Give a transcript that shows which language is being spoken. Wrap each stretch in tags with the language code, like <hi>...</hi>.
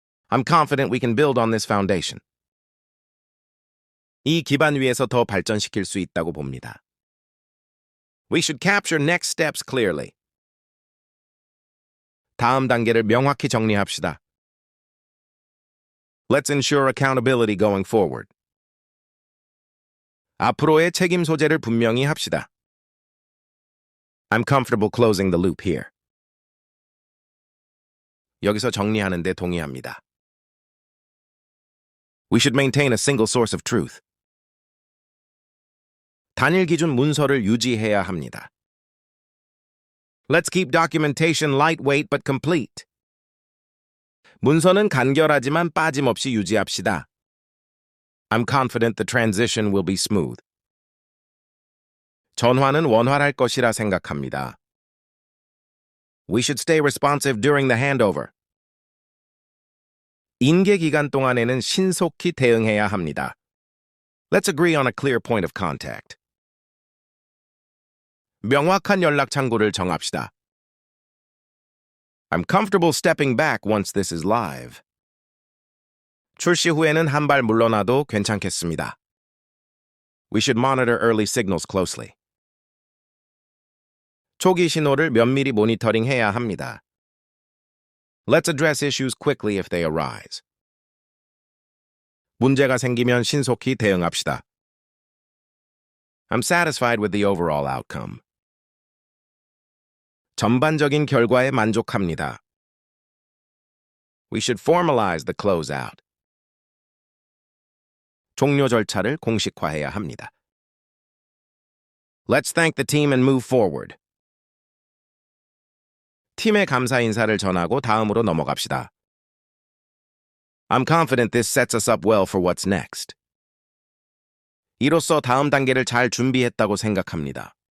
<en>I'm confident we can build on this foundation.</en> <ko>이 기반 위에서 더 발전시킬 수 있다고 봅니다.</ko> <en>We should capture next steps clearly.</en> <ko>다음 단계를 명확히 정리합시다.</ko> <en>Let's ensure accountability going forward.</en> <ko>앞으로의 책임 소재를 분명히 합시다.</ko> <en>I'm comfortable closing the loop here.</en> <ko>여기서 정리하는 데 동의합니다.</ko> <en>We should maintain a single source of truth.</en> <ko>단일 기준 문서를 유지해야 합니다.</ko> <en>Let's keep documentation lightweight but complete.</en> <ko>문서는 간결하지만 빠짐없이 유지합시다.</ko> <en>I'm confident the transition will be smooth.</en> <ko>전환은 원활할 것이라 생각합니다.</ko> <en>We should stay responsive during the handover.</en> <ko>인계 기간 동안에는 신속히 대응해야 합니다.</ko> <en>Let's agree on a clear point of contact.</en> <ko>명확한 연락 창구를 정합시다.</ko> <en>I'm comfortable stepping back once this is live.</en> <ko>출시 후에는 한 발 물러나도 괜찮겠습니다.</ko> <en>We should monitor early signals closely.</en> <ko>초기 신호를 면밀히 모니터링해야 합니다.</ko> <en>Let's address issues quickly if they arise.</en> <ko>문제가 생기면 신속히 대응합시다.</ko> <en>I'm satisfied with the overall outcome.</en> <ko>전반적인 결과에 만족합니다.</ko> <en>We should formalize the closeout.</en> <ko>종료 절차를 공식화해야 합니다.</ko> <en>Let's thank the team and move forward.</en> <ko>팀에 감사 인사를 전하고 다음으로 넘어갑시다.</ko> <en>I'm confident this sets us up well for what's next.</en> <ko>이로써 다음 단계를 잘 준비했다고 생각합니다.</ko>